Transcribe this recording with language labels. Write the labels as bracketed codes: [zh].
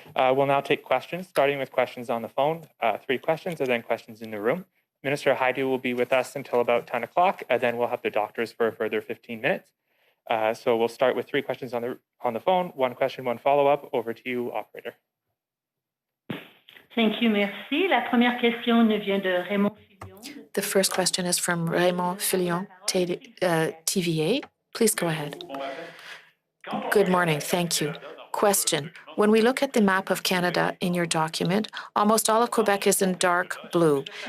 [en] We'll now take questions, starting with questions on the phone, 3 questions, and then questions in the room. Minister Haidu will be with us until about 10 o'clock, and then we'll have the doctors for a further 15 minutes. So we'll start with 3 questions on the phone, 1 question, 1 follow-up. Over to you, operator. Thank you, merci. [fr] La première question nous vient de Raymond Fillon. [en] The first question is from Raymond Fillon, TVA. Please go ahead. Good morning. Thank you. Question. When we look at the map of Canada in your document, almost all of Quebec is in dark blue.